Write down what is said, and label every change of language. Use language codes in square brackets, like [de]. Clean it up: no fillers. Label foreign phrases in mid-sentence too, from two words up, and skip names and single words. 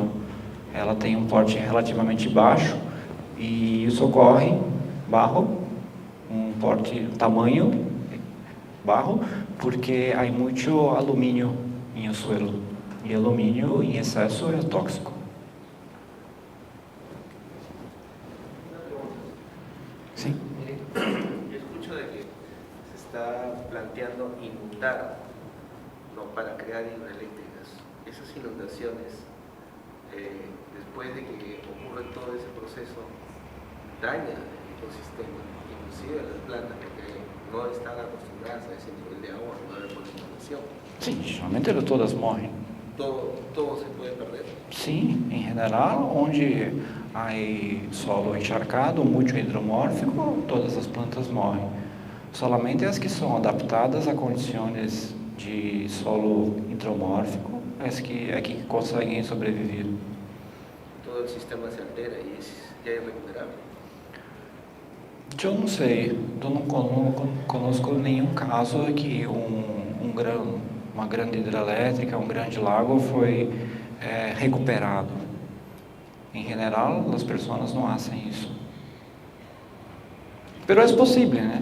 [pt] Ela tem um porte relativamente baixo e isso ocorre tamanho barro, porque há muito alumínio em o suelo. E alumínio em excesso é tóxico. Sim. [es] Yo escucho de que se está planteando inundar, ¿no?, para crear hidroeléctricas. Esas inundaciones, después de que ocurre todo ese proceso, daña el ecosistema, inclusive las plantas, porque no están acostumbradas a ese nivel de agua, no hay contaminación. [pt] Sim, geralmente todas morrem. [es] Todo se puede perder. [pt] Sim, em geral, onde há solo encharcado, muito hidromórfico, todas as plantas morrem. Solamente as que são adaptadas a condições de solo hidromórfico, as que conseguem sobreviver. [es] Todo el sistema se altera y ya es irrecuperable. [pt] Eu não sei, eu não conosco nenhum caso que uma grande hidrelétrica, um grande lago foi recuperado. Em geral, as pessoas não fazem isso. Mas é possível, né?